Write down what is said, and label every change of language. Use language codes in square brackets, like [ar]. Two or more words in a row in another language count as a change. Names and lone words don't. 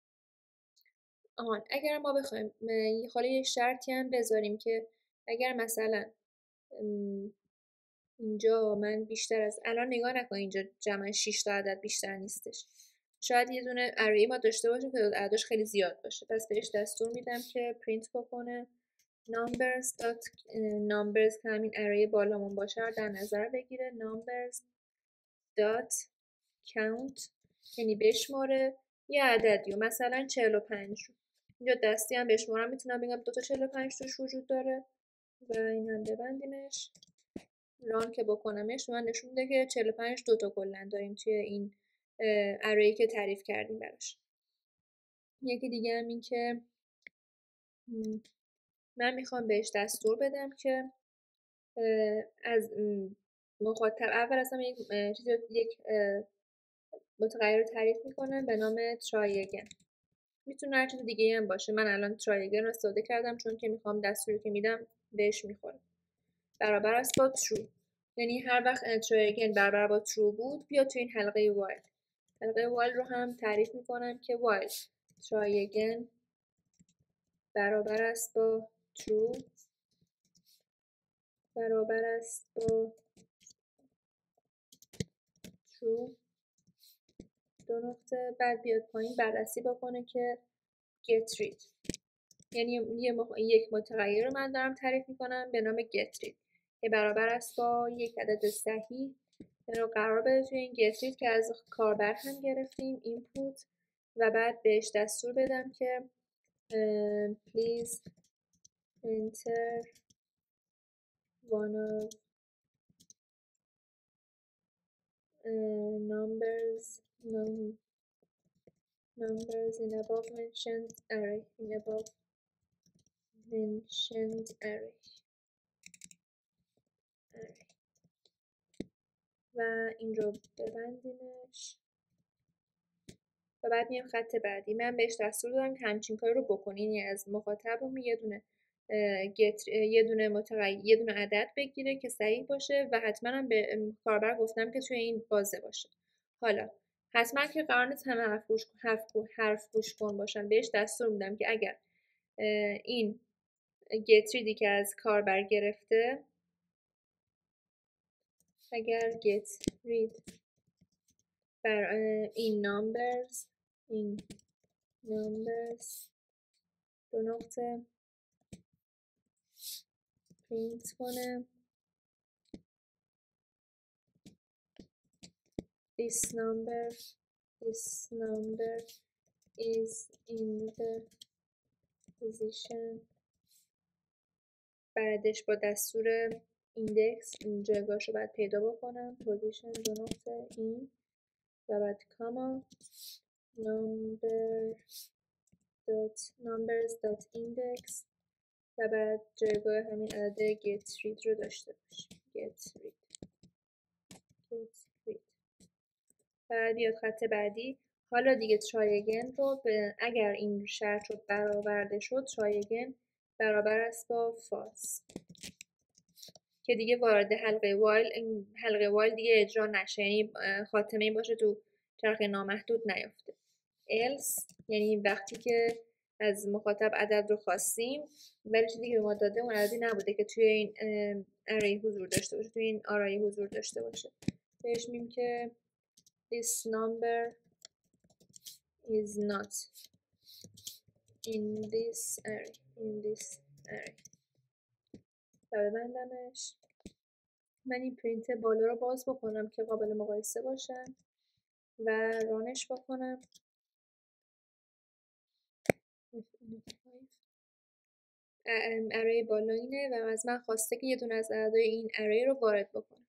[fa] اگر ما بخوایم یه شرطی هم بذاریم که اگر مثلا اینجا من بیشتر از الان نگاه نکن، اینجا جمع 6 تا عدد بیشتر نیستش، شاید یه دونه اره ما داشته باشیم که عددش خیلی زیاد باشه، پس بهش دستور میدم که پرینت بکنه numbers که همین اره بالامون باشه رو در نظر بگیره. [en] numbers dot count [fa] یعنی بشماره یه عددی و مثلا 45 رو اینجا دستی هم بشمارم، میتونم بگم 2 تا 45 توش وجود داره و این هم ببندیمش. ران که بکنمش من نشون میده که 45 2 تا کلا داریم توی این اره‌ای که تعریف کردیم براش. یکی دیگه هم این که من میخوام بهش دستور بدم که از مخاطب اول اصلا یک متغیر رو تعریف میکنم به نام [en] try again. [fa] میتونه هر چیز دیگه هم باشه، من الان [en] try again [fa] رو استفاده کردم چون که میخوام دستوری که میدم بهش میخوره. برابر است با true، یعنی هر وقت [en] try again [fa] برابر با true بود بیا تو این حلقه while. حلقه while رو هم تعریف میکنم که [en] while try again [fa] برابر است با true برابر است با true 2 نقطه، بعد بیاد پایین بررسی بکنه که [en] get rid، [fa] یعنی یک متغیر رو من دارم تعریف میکنم به نام [en] get rid [fa] که برابر است با یک عدد صحیح. این رو قرار بده توی این [en] get rid [fa] که از کاربر هم گرفتیم input و بعد بهش دستور بدم که [en] please enter one of numbers in above mentioned array [fa] و این رو ببندیمش و بعد میام خط بعدی. من بهش دستور دادم که همچین کاری رو بکنین، یعنی از مخاطبم یه دونه عدد بگیره که صحیح باشه و حتما هم به کاربر گفتم که توی این بازه باشه. حالا حتما که قرار نیست همه حرف گوش کن باشن، بهش دستور میدم که اگر این [en] get rid [fa] ی که از کاربر گرفته، اگر [en] get rid [fa] بر این numbers 2 نقطه پرینت کنه [en] this number is in the position، [fa] بعدش با دستور ایندکس این جایگاهش رو باید پیدا بکنم، position 2 نقطه این و بعد کاما number numbers.index و بعد جایگاه همین عدد [en] get read [fa] رو داشته باشیم. [en] get read. [fa] بعد بیاد خط بعدی. حالا دیگه [en] try again [fa] رو اگر این شرط رو برآورده شد [en] try again [fa] برابر است با false که دیگه وارد حلقه while دیگه اجرا نشه، یعنی خاتمه این باشه تو چرخه نامحدود نیفته. else یعنی وقتی که از مخاطب عدد رو خواستیم ولی چیزی که به ما داده اون عددی نبوده که توی این array حضور داشته باشه، توی این آرای حضور داشته باشه. بهش میگیم که [en] this number is not in this array. [fa] ببندمش. من این پرینت بالا رو باز بکنم که قابل مقایسه باشن و رانش بکنم. ارای بالا اینه و از من خواسته که یه دونه از اعدادهای این ارای رو وارد بکنم.